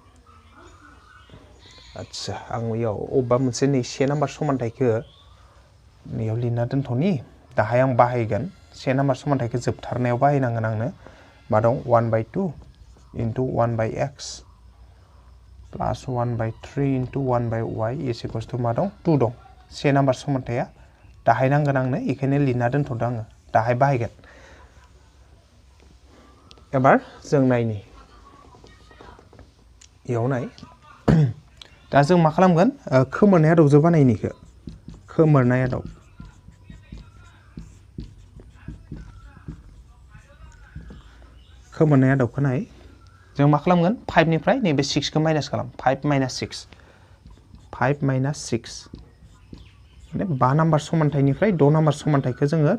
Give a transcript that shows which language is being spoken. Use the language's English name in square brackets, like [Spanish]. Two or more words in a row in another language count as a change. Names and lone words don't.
[Bodo] आच्छा आं इयाव अबेबा मोनसे नै 1 नाम्बार समानथायखौ नैयाव लिरना दोनथ'नि दाहाय आं बाहायगोन 1 नाम्बार समानथायखौ जोबथारनायाव बाहायनांगोन आंनो मा दं 1/2 [English] into 1/x plus 1/3 into 1/y is equals to [Bodo] मा दं 2 दं 1 नाम्बार समानथाया दाहाय नांगोन आंनो बेखायनो लिरना दोनथ'दों आङो दाहाय बाहायगोन एबार जों नायनि इयाव नाय दा जों मा खालामगोन खोमोरनाय आदबजों बानायनिखौ खोमोरनाय आदब खोमोरनाय आदबखौ नाय जों मा खालामगोन 5 निफ्राय नैबे 6 खौ माइनास खालाम 5 - 6 माने 5 नाम्बार समानथायनिफ्राय 6 नाम्बार समानथायखौ जोङो